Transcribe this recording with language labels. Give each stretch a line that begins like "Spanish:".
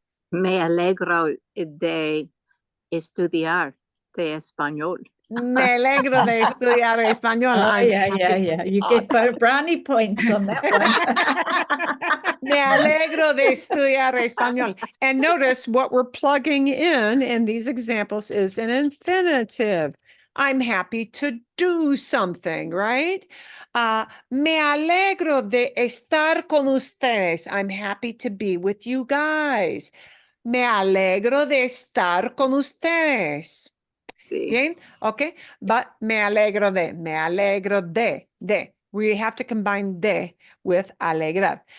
Spanish: Me alegro de estudiar de español. Me alegro de estudiar español. Oh,
English: I'm yeah, yeah, happy. yeah. You get brownie points on that one.
Spanish: Me alegro de estudiar español.
English: And notice what we're plugging in these examples is an infinitive. I'm happy to do something, right?
Spanish: Me alegro de estar con ustedes.
English: I'm happy to be with you guys.
Spanish: Me alegro de estar con ustedes. Sí. Bien,
English: okay, but
Spanish: me alegro de.
English: We have to combine de with alegrar.